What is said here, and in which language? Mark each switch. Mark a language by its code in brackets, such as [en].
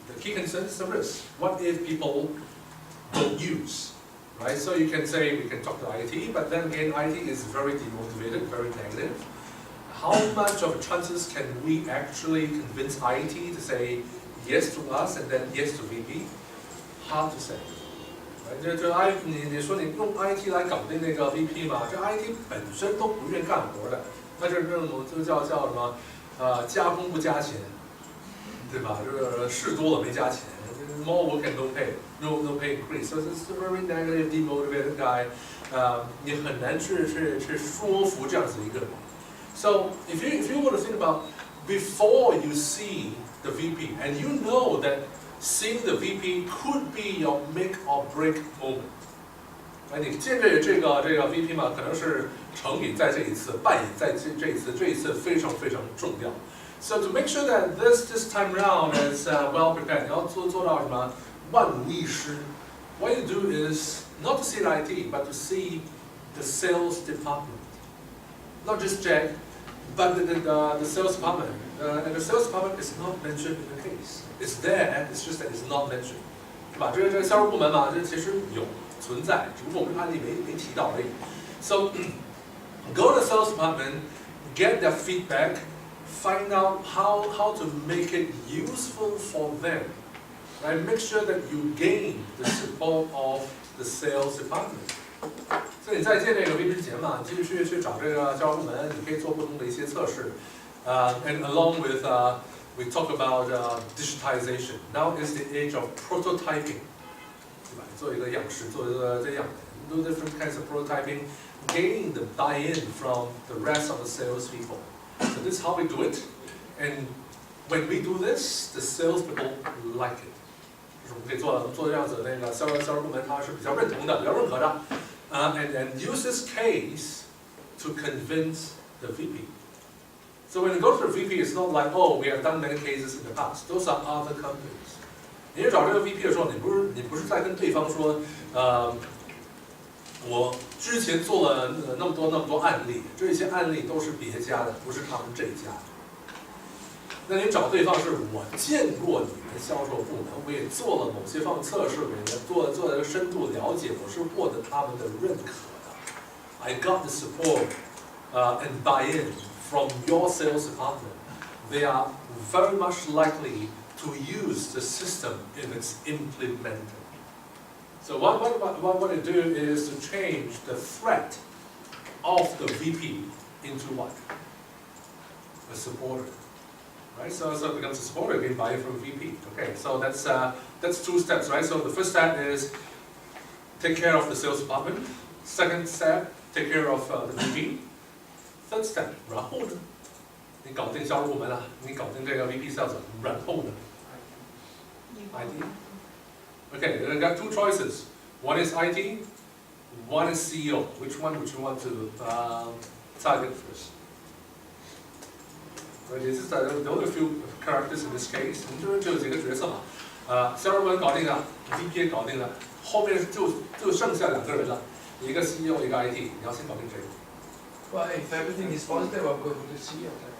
[en] The key concern is the risk. What if people don't use? Right, so you can say we can talk to IT, but then again, IT is very demotivated, very negative. How much of chances can we actually convince IT to say yes to us and then yes to VP? Hard to say. [zh] 这你说你用 IT 来搞定那个 VP 嘛？这 IT 本身都不愿干活的，那这种就叫什么？加工不加钱，对吧？这个事多了没加钱 [en] ，more work and no pay, no pay increase. So it's a very negative, demotivated guy. [zh] 你很难去说服这样子一个人。 [en] So if you want to think about before you see the VP and you know that seeing the VP could be your make or break moment， [zh] 哎，你见这个 VP 嘛，可能是成瘾在这一次，败瘾在这一次非常非常重要。 [en] So to make sure that this time around is well prepared， [zh] 你要做到什么万无一失。 [en] What you do is not to see the IT, but to see the sales department, not just Jack, but the sales department. And the sales department is not mentioned in the case. It's there, it's just that it's not mentioned. [zh] 对吧？这个销售部门嘛，这其实有存在，只不过我们案例没提到而已。 [en] So go to the sales department, get their feedback, find out how to make it useful for them. Right? Make sure that you gain the support of the sales department. [zh] 所以你在建这个 VP 之前嘛，继续去找这个销售部门，你可以做不同的一些测试。 [en] And along with we talk about digitization. Now is the age of prototyping. [zh] 对吧？做一个样式，做一个这样 [en] do different kinds of prototyping, gain the buy-in from the rest of the sales people. So this is how we do it. And when we do this, the sales people like it. [zh] 就是我们可以做这样子，那个销售部门他是比较认同的，比较认可的。 [en] And use this case to convince the VP. So when you go to the VP, it's not like, oh, we have done many cases in the past. Those are other companies. [zh] 你去找这个 VP 的时候，你不是在跟对方说，我之前做了那么多案例，这些案例都是别家的，不是他们这家的。那你找对方是我见过你们销售部门，我也做了某些方面测试，我也做了个深度了解，我是获得他们的认可的。 [en] I got the support and buy-in from your sales department. They are very much likely to use the system if it's implemented. So what I do is to change the threat of the VP into what? A supporter. Right, so it becomes a supporter being buy from VP. Okay, so that's two steps, right? So the first step is take care of the sales department. Second step, take care of the VP. Third step, [zh] 然后呢？你搞定销售部门了，你搞定这个 VP sales， 然后呢 ？IT. [en] Okay, then I got two choices. One is IT, one is CEO. Which one would you want to target first? There are a few characters in this case. [zh] 我们这边只有几个角色嘛，销售部门搞定了 ，VP 搞定了，后面就剩下两个人了，一个 CEO， 一个 IT， 你要先搞定谁？ [en] Well, if everything is positive, I'll go to the CEO.